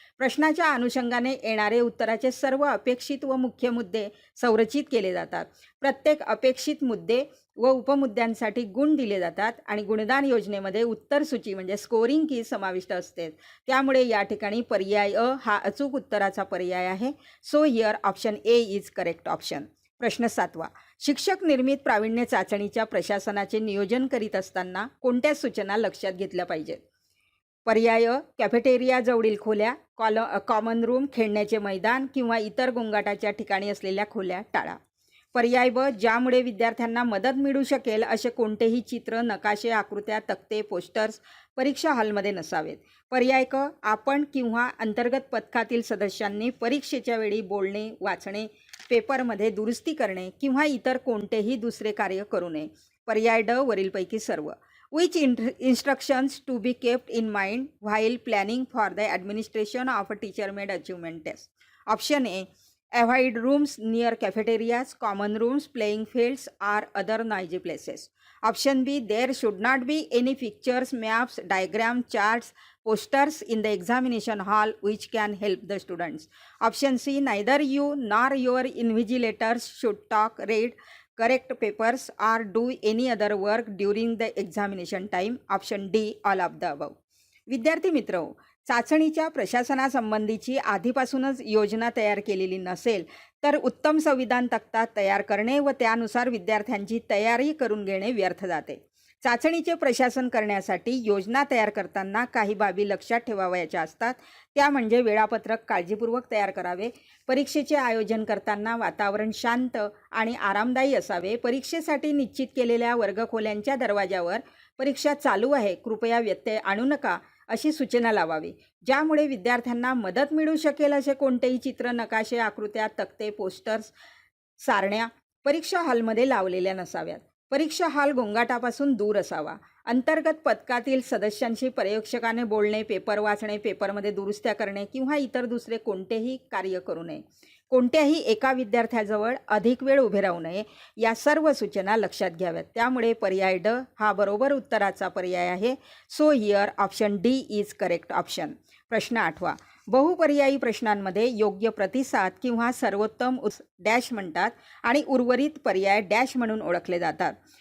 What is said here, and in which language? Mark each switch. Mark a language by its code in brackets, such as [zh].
[mr] प्रश्नाच्या अनुषंगाने येणारे उत्तराचे सर्व अपेक्षित व मुख्य मुद्दे संरचित केले जातात. प्रत्येक अपेक्षित मुद्दे व उपमुद्द्यांसाठी गुण दिले जातात आणि गुणदान योजनेमध्ये उत्तर सूची म्हणजे स्कोरिंग की समाविष्ट असते. त्यामुळे या ठिकाणी पर्याय अ हा अचूक उत्तराचा पर्याय आहे. [en] So here option A is correct option. [mr] प्रश्न 7वा. शिक्षक निर्मित प्रावीण्य चाचणीच्या प्रशासनाचे नियोजन करीत असताना कोणत्या सूचना लक्षात घेतल्या पाहिजेत? पर्याय अ, कॅफेटेरिया जवळील खोल्या, कॉमन रूम, खेळण्याचे मैदान किंवा इतर गोंगाटाच्या ठिकाणी असलेल्या खोल्या टाळा. पर्याय ब, ज्यामुळे विद्यार्थ्यांना मदत मिळू शकेल असे कोणतेही चित्र, नकाशे, आकृत्या, तक्ते, पोस्टर्स परीक्षा हॉलमध्ये नसावेत. पर्याय क, आपण किंवा अंतर्गत पथकातील सदस्यांनी परीक्षेच्या वेळी बोलणे, वाचणे, पेपरमध्ये दुरुस्ती करणे किंवा इतर कोणतेही दुसरे कार्य करू नये. पर्याय ड, वरीलपैकी सर्व. [en] Which instructions to be kept in mind while planning for the administration of a teacher-made achievement test? Option A, avoid rooms near cafeterias, common rooms, playing fields or other noisy places. Option B, there should not be any pictures, maps, diagrams, charts, posters in the examination hall which can help the students. Option C, neither you nor your invigilators should talk, read, correct papers or do any other work during the examination time. Option D, all of the above. [mr] विद्यार्थी मित्र, चाचणीच्या प्रशासनासंबंधीची आधीपासूनच योजना तयार केलेली नसेल तर उत्तम संविधान तक्ता तयार करणे व त्यानुसार विद्यार्थ्यांची तयारी करून घेणे व्यर्थ जाते. चाचणीचे प्रशासन करण्यासाठी योजना तयार करताना काही बाबी लक्षात ठेवावयाच्या असतात. त्या म्हणजे वेळापत्रक काळजीपूर्वक तयार करावे, परीक्षेचे आयोजन करताना वातावरण शांत आणि आरामदायी असावे, परीक्षेसाठी निश्चित केलेल्या वर्गखोल्यांच्या दरवाजावर परीक्षा चालू आहे, कृपया व्यत्यय आणू नका अशी सूचना लावावी. ज्यामुळे विद्यार्थ्यांना मदत मिळू शकेल असे कोणतेही चित्र, नकाशे, आकृत्या, तक्ते, पोस्टर्स, सारण्या परीक्षा हॉलमध्ये लावलेल्या नसाव्यात. परीक्षा हॉल गोंगाटापासून दूर असावा. अंतर्गत पथकातील सदस्यांशी पर्यवेक्षकाने बोलणे, पेपर वाचणे, पेपरमध्ये दुरुस्त्या करणे किंवा इतर दुसरे कोणतेही कार्य करू नये. कोणत्याही एका विद्यार्थ्याजवळ अधिक वेळ उभे राहू नये. या सर्व सूचना लक्षात घ्याव्यात. त्यामुळे पर्याय ड हा बरोबर उत्तराचा पर्याय आहे. [en] So here option D is correct option. [mr] प्रश्न 8वा. बहुपर्यायी प्रश्नांमध्ये योग्य प्रतिसाद किंवा सर्वोत्तम डॅश म्हणतात आणि उर्वरित पर्याय डॅश म्हणून ओळखले जातात.